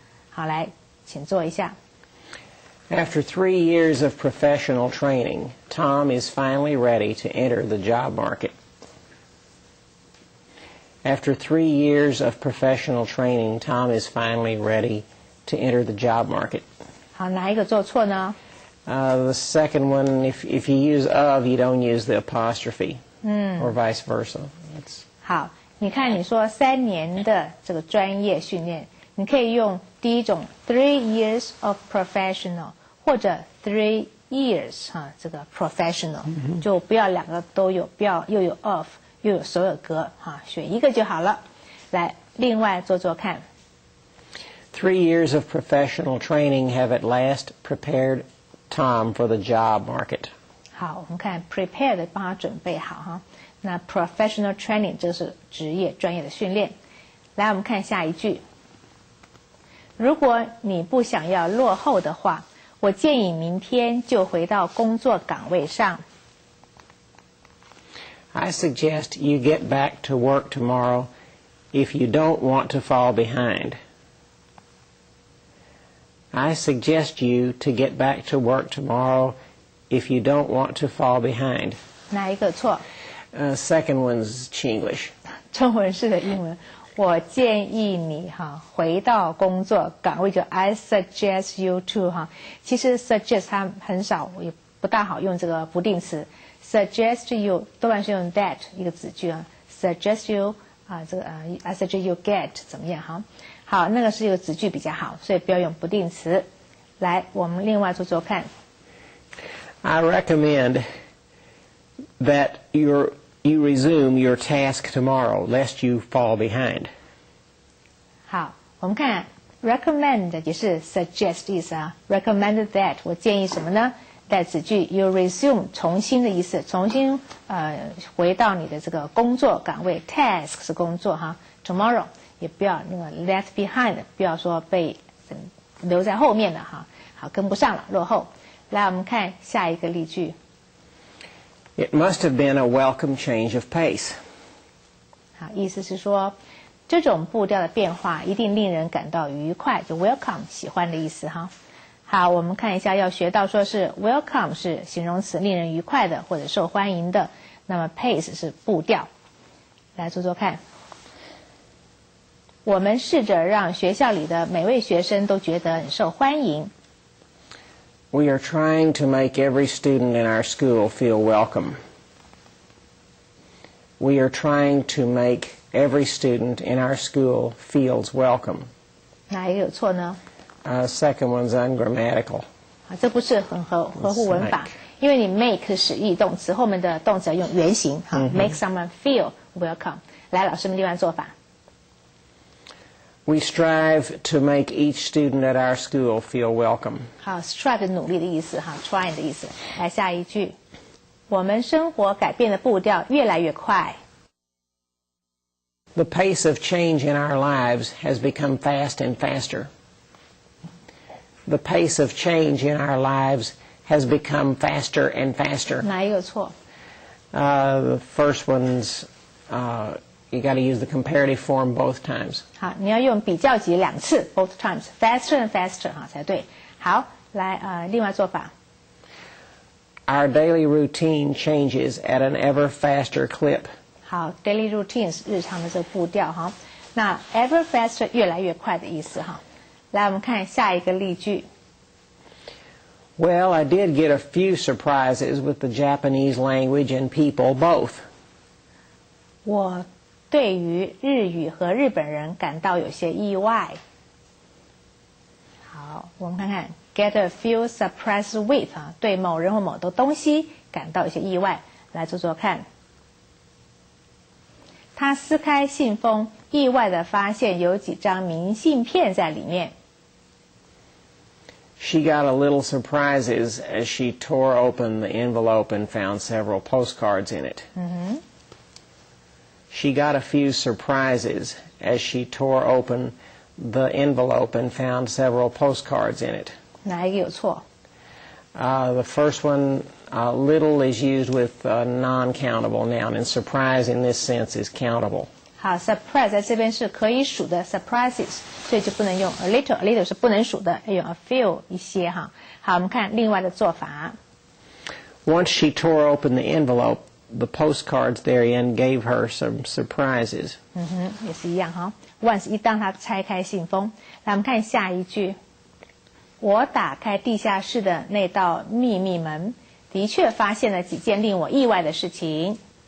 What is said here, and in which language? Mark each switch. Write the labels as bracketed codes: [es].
[zh] 好，来，请做一下。 [en] After 3 years of professional training, Tom is finally ready to enter the job market. After 3 years of professional training, Tom is finally ready to enter the job market. [zh] 好，哪一个做错呢 [en] ？The second one, if you use of, you don't use the apostrophe, or vice versa. [zh] 好，你看你说3年的这个专业训练，你可以用第一种 [en] 3 years of professional， [zh] 或者 [en] 3 years [zh] 哈，这个 professional，就不要2个都有，不要又有 of。又有所有格哈，选一个就好了。来，另外做做看。 [en] 3 years of professional training have at last prepared Tom for the job market. [zh] 好，我们看 prepared 帮他准备好哈。那 [en] professional training [zh] 这是职业专业的训练。来，我们看下一句。如果你不想要落后的话，我建议明天就回到工作岗位上。 [en] I suggest you get back to work tomorrow if you don't want to fall behind. I suggest you to get back to work tomorrow if you don't want to fall behind. [zh] 哪一个错 [en] ？Second one's Chinglish. [zh] 中文式的英文。我建议你哈回到工作岗位，就 [en] I suggest you to [zh] 哈。其实 suggest 它很少，也不大好用这个不定词。 [en] Suggest you [zh] 多半是用 that 一个子句啊 ， [en] suggest you [zh] 啊，这个 [en] I suggest you get [zh] 怎么样哈？好，那个是一个子句比较好，所以不要用不定词。来，我们另外做做看。 [en] I recommend that you resume your task tomorrow, lest you fall behind. [zh] 好，我们看 recommend 也是 suggest 意思啊 ， [en] recommend that [zh] 我建议什么呢？在子句 you resume 重新的意思，重新回到你的这个工作岗位 ，task 是工作哈 ，tomorrow 也不要那个 [en] left behind， [zh] 不要说被留在后面的哈，好跟不上了，落后。来，我们看下一个例句。 [en] It must have been a welcome change of pace. [zh] 好，意思是说这种步调的变化一定令人感到愉快，就 welcome 喜欢的意思哈。好，我们看一下，要学到说是 welcome 是形容词，令人愉快的或者受欢迎的。那么 pace 是步调。来做做看。我们试着让学校里的每位学生都觉得很受欢迎。 [en] We are trying to make every student in our school feel welcome. We are trying to make every student in our school feels welcome. [zh] 哪一个有错呢 [en] ？Second one's ungrammatical. [zh] 这不是很合乎文法，因为你 make 是使役动词，后面的动词要用原形哈， [en] make someone feel welcome。 [zh] 来，老师们另外做法。 [en] We strive to make each student at our school feel welcome. [zh] 好 ，strive 努力的意思哈 ，trying 的意思。来下一句，我们生活改变的步调越来越快。 [en] The pace of change in our lives has become fast and faster. The pace of change in our lives has become faster and faster. [zh] 哪一个错 [en] ？The first one's you got to use the comparative form both times. [zh] 好，你要用比较级2次 [en] both times faster and faster [zh] 才对。好，来另外做法。 [en] Our daily routine changes at an ever faster clip. [zh] 好 ， [en] daily routine [zh] 是日常的这个步调那 [en] ever faster [zh] 越来越快的意思来，我们看下一个例句。 [en] Well, I did get a few surprises with the Japanese language and people both. [zh] 我对于日语和日本人感到有些意外。好，我们看看 [en] get a few surprises with [zh] 对某人或某的东西感到有些意外，来做做看。他撕开信封，意外地发现有几张明信片在里面。 [en] She got a little surprises as she tore open the envelope and found several postcards in it. She got a few surprises as she tore open the envelope and found several postcards in it. [zh] 哪一个有错 [en] ？The first one, little is used with a non-countable noun, and surprise in this sense is countable. [zh] 好 ，surprise 在这边是可以数的 surprises， 所以就不能用 [en] a little， [zh] a little 是不能数的，要用 [en] a few [zh] 一些好，我们看另外的做法。 [en] Once she tore open the envelope, the postcards therein gave her some surprises. [zh] 也是一样Once 一当她拆开信封，来我们看下一句。我打开地下室的那道秘密门，的确发现了几件令我意外的事情。